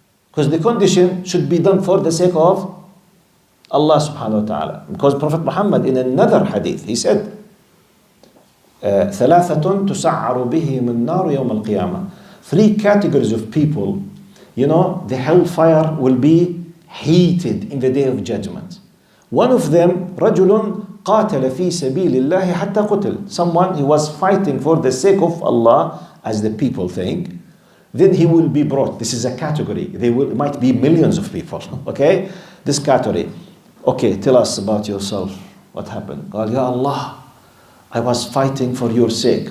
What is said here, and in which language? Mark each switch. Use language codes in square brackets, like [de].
[en] Because the condition should be done for the sake of Allah subhanahu wa ta'ala. Because Prophet Muhammad in another hadith, he said, [ar] ثلاثة تسعر بهم النار يوم القيامة. [en] 3 categories of people, the hellfire will be heated in the day of judgment. One of them, [ar] رجل قاتل في سبيل الله حتى قتل. [en] Someone who was fighting for the sake of Allah, as the people think. Then he will be brought. This is a category. Might be millions of people. Okay? This category. Okay, tell us about yourself. What happened? [ar] قال [en] يا Allah, I was fighting for your sake.